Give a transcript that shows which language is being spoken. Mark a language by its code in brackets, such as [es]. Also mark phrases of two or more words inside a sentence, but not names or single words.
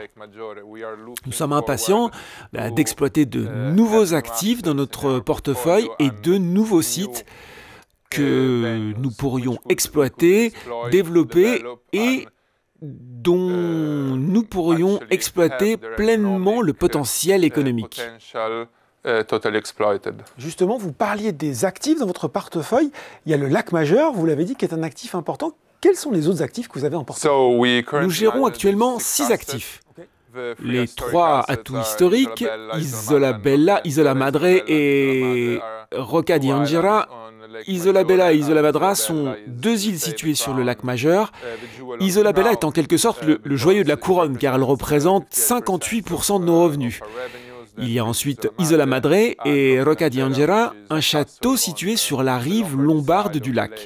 [fr] Nous sommes impatients d'exploiter de nouveaux actifs dans notre portefeuille et de nouveaux sites que nous pourrions exploiter, développer et dont nous pourrions exploiter pleinement le potentiel économique. Justement, vous parliez des actifs dans votre portefeuille. Il y a le lac Majeur, vous l'avez dit, qui est un actif important. Quels sont les autres actifs que vous avez en portefeuille ? Nous gérons actuellement 6 actifs. Les 3 atouts historiques, Isola Bella, Isola Madre et Rocca di Angera. Isola Bella et Isola Madre sont 2 îles situées sur le lac Majeur. Isola Bella est en quelque sorte le joyau de la couronne car elle représente 58% de nos revenus. Il y a ensuite Isola Madre et Rocca di Angera, un château situé sur la rive lombarde du lac.